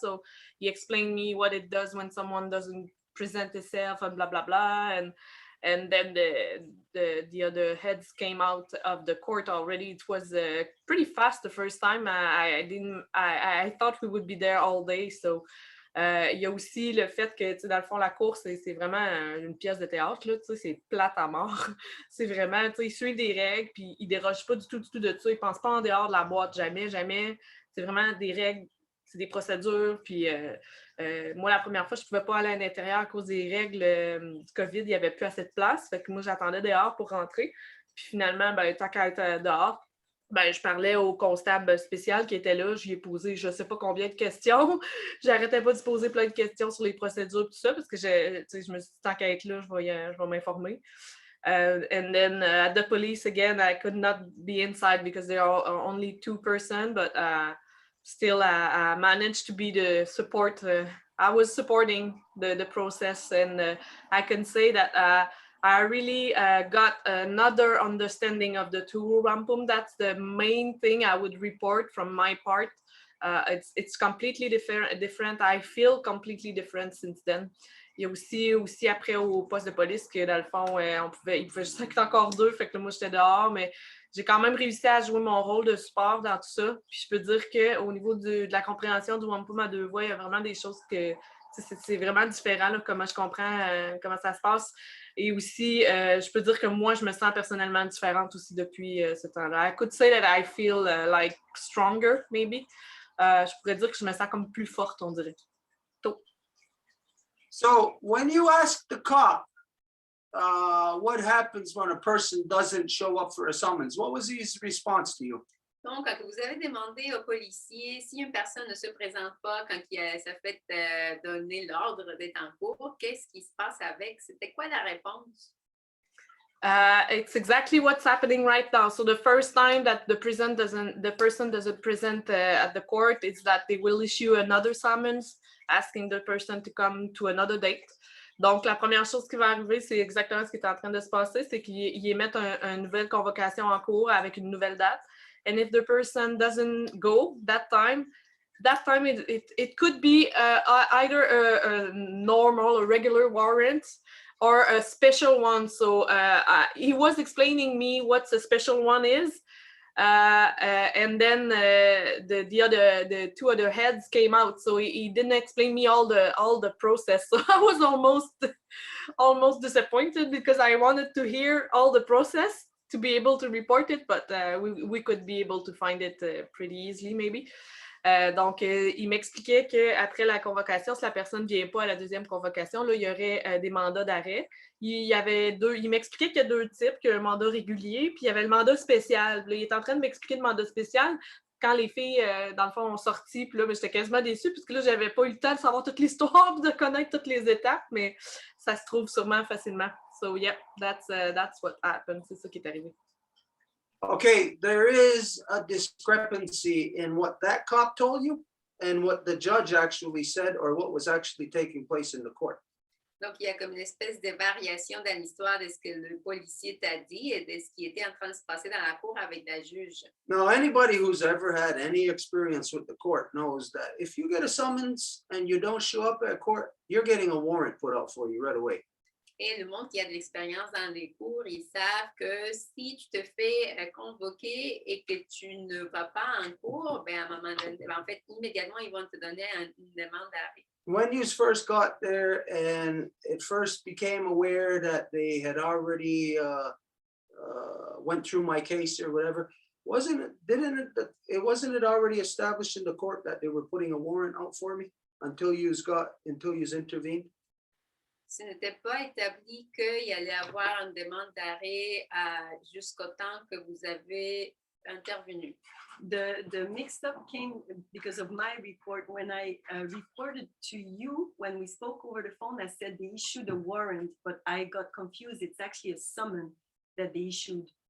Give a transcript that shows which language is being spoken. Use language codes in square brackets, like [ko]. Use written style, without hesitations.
[en] So he explained me what it does when someone doesn't present itself and blah blah blah. And then the other heads came out of the court already. It was pretty fast the first time. I thought we would be there all day. [fr] So il y a aussi le fait que, dans le fond, la course, c'est vraiment une pièce de théâtre, là, c'est plate à mort. C'est vraiment, ils suivent des règles, puis ils dérogent pas du tout de ça. Ils pensent pas en dehors de la boîte, jamais. C'est vraiment des règles, c'est des procédures. Puis moi, la première fois, je pouvais pas aller à l'intérieur à cause des règles du COVID. Il n'y avait plus assez de place. Fait que moi, j'attendais dehors pour rentrer. Puis finalement, tant qu'à être dehors, je parlais au constable spécial qui était là. Je lui ai posé je ne sais pas combien de questions. J'arrêtais pas de poser plein de questions sur les procédures tout ça parce que je me suis dit, tant qu'à être là, je vais m'informer. [en] And then at the police, again, I could not be inside because there are only 2 persons, but still I managed to be the support. I was supporting the process, and I can say that I really got another understanding of the tour Wampum. That's the main thing I would report from my part. It's completely different. I feel completely different since then. [fr] Il y a aussi après au poste de police que dans le fond, il pouvait juste être encore 2, fait que là, moi j'étais dehors, mais j'ai quand même réussi à jouer mon rôle de support dans tout ça. Puis je peux dire qu'au niveau de la compréhension du Wampum à 2 voies, il y a vraiment des choses que c'est vraiment différent, là, comment je comprends comment ça se passe. Et aussi, je peux dire que moi, je me sens personnellement différente aussi depuis ce temps-là. [en] I could say that I feel like stronger, maybe. [fr] Je pourrais dire que je me sens comme plus forte, on dirait. [en] So when you ask the cop, what happens when a person doesn't show up for a summons? What was his response to you? [fr] Donc, quand vous avez demandé au policier si une personne ne se présente pas quand ça fait donner l'ordre d'être en cours, qu'est-ce qui se passe avec? C'était quoi la réponse? [en] It's exactly what's happening right now. So the first time that the person doesn't present at the court, it's that they will issue another summons asking the person to come to another date. [fr] Donc, la première chose qui va arriver, c'est exactement ce qui est en train de se passer, c'est qu'ils émettent une nouvelle convocation en cours avec une nouvelle date. [en] And if the person doesn't go that time it could be either a normal, a regular warrant or a special one. So he was explaining me what the special one is. And then the 2 other heads came out, so he didn't explain me all the process. So I was almost disappointed because I wanted to hear all the process to be able to report it, but we could be able to find it pretty easily, maybe. [fr] Donc, il m'expliquait qu'après la convocation, si la personne ne vient pas à la deuxième convocation, là, il y aurait des mandats d'arrêt. Il m'expliquait qu'il y a 2 types, qu'il y a un mandat régulier, puis il y avait le mandat spécial. Là, il est en train de m'expliquer le mandat spécial quand les filles, dans le fond, ont sorti. Puis là, j'étais quasiment déçue, puisque là, j'avais pas eu le temps de savoir toute l'histoire, de connaître toutes les étapes, mais ça se trouve sûrement facilement. [en] So, yeah, that's what happened. [fr] C'est ça qui est arrivé. [en] Okay, there is a discrepancy in what that cop told you and what the judge actually said or what was actually taking place in the court. [fr] Donc, il y a comme une espèce de variation dans l'histoire de ce que le policier t'a dit et de ce qui était en train de se passer dans la cour avec la juge. [en] Now, anybody who's ever had any experience with the court knows that if you get a summons and you don't show up at court, you're getting a warrant put out for you right away. [fr] Et le monde qui a de l'expérience dans les cours, ils savent que si tu te fais convoquer et que tu ne vas pas en cours, ben à un moment donné, en fait, immédiatement, ils vont te donner une demande d'arrêt. [en] When you first got there and it first became aware that they had already went through my case or whatever, wasn't it already established in the court that they were putting a warrant out for me until you intervened? [fr] Ce n'était pas établi qu'il allait avoir une demande d'arrêt jusqu'au temps que vous avez intervenu. [en] The mixed up came because of my report. When I reported to you, when we spoke over the phone, I said they issued a warrant, but I got confused. It's actually a summon that they issued.